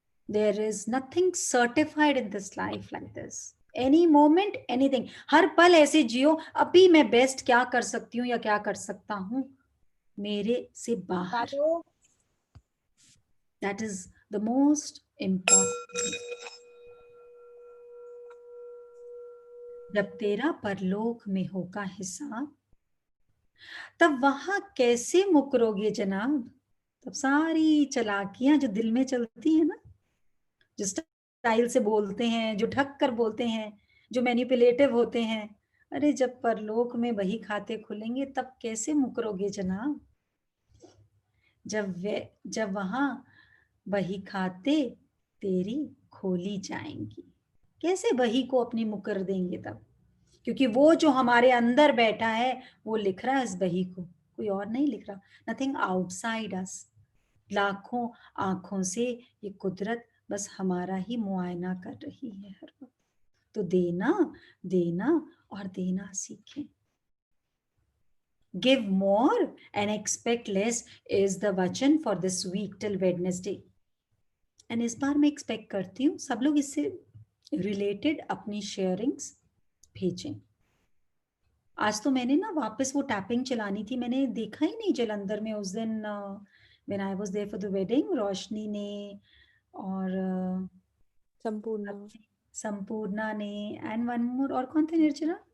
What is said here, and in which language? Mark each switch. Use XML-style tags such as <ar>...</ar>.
<en>There is nothing certified in this life like this. Any moment, anything.</en> <hi>हर पल ऐसे जियो, अभी मैं बेस्ट क्या कर सकती हूँ या क्या कर सकता हूँ मेरे से बाहर।</hi> <en>That is the most important.</en> <hi>जब तेरा परलोक में होगा हिसाब, तब वहां कैसे मुकरोगे जनाब? तब सारी चालाकियां जो दिल में चलती है ना, जो स्टाइल से बोलते हैं, जो ढक कर बोलते हैं, जो मैनिपुलेटिव होते हैं, अरे जब परलोक में वही खाते खुलेंगे तब कैसे मुकरोगे जनाब? जब वहां वही खाते तेरी खोली जाएंगी, कैसे वही को अपनी मुकर देंगे तब? क्योंकि वो जो हमारे अंदर बैठा है वो लिख रहा है इस बही को, कोई और नहीं लिख रहा।</hi> <en>Nothing outside us.</en> <hi>लाखों आंखों से ये कुदरत बस हमारा ही मुआयना कर रही है हर वक्त। तो देना देना और देना सीखें।</hi> <en>Give more and expect less is the vachan for this week till Wednesday.</en> <hi>And इस बार मैं एक्सपेक्ट करती हूँ सब लोग इससे रिलेटेड अपनी शेयरिंग्स भेजें। आज तो मैंने ना वापस वो टैपिंग चलानी थी, मैंने देखा ही नहीं जलंधर में उस दिन</hi> <en>when I was there for the wedding।</en> <hi>रोशनी ने और संपूर्णा ने</hi> <en>and one more,</en> <hi>और कौन थे निर्जरा?</hi>